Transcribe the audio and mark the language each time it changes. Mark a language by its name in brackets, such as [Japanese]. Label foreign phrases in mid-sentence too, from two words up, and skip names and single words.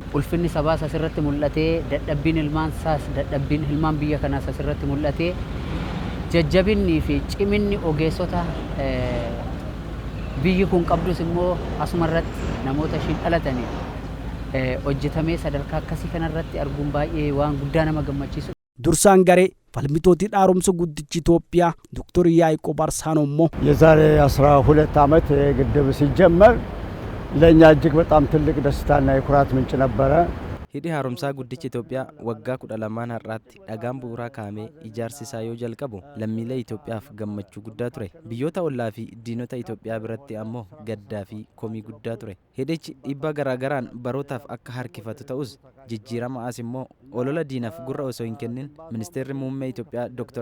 [Oromo] Ulfinni sabaas asirratti mul'atee dadhabbiin ilmaan saas dadhabbiin ilmaan biyya kanaas asirratti mul'atee jajjabinnii fi ciminni ogeessota biyyi kun qabdus immoo asumarratti namoota ishiin dhalatanii hojjetamee sadarkaa akkasii kanarratti arguun baay'ee waan guddaa nama gammachiisu. Dursaan garee falmitooti hidha haaromsa guddichi Itoophiyaa ዶክተር ያዕቆብ አርሳኖ ሞ [Amharic] የዛሬ 12 ዓመት ግድብ ሲጀመር ለኛ እጅግ በጣም ትልቅ ደስታና የኩራት ምንጭ ነበረ። [Oromo] hidhi haaromsaa guddichi Itoophiyaa waggaa 12 har'aatti dhagaan bu'uuraa kaa'amee ijaarsi isaa yoo jalqabu lammiilee Itoophiyaaf gammachuu guddaa ture. Biyyoota ollaa fi diinota Itoophiyaa biratti ammoo gaddaa fi komii guddaa ture. Hidhichi dhiibbaa garaagaraan barootaaf akka harkifatu ta'us jijjiirama as immoo olola diinaaf gurra osoo hin kennin ministeerri muummee Itoophiyaa Dr.